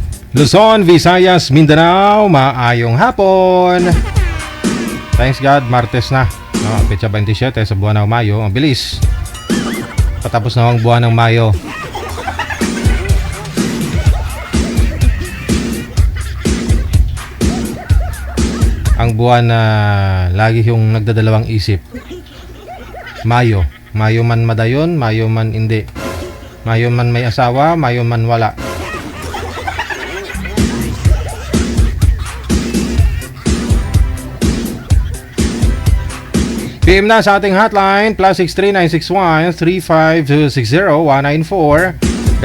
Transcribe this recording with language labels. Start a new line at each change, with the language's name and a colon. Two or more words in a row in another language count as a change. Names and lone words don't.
Hiligaynon: Luzon, Visayas, Mindanao, maayong hapon.
English: Thanks God,
Filipino: Martes na. No, petsa 27 sa buwan ng Mayo. Ang bilis. Patapos na ang buwan ng Mayo. Ang buwan na lagi yung nagdadalawang isip. Mayo. Mayo man madayon, Mayo man hindi. Mayo man may asawa, Mayo man wala. PM na sa ating hotline +63 961 35260 194.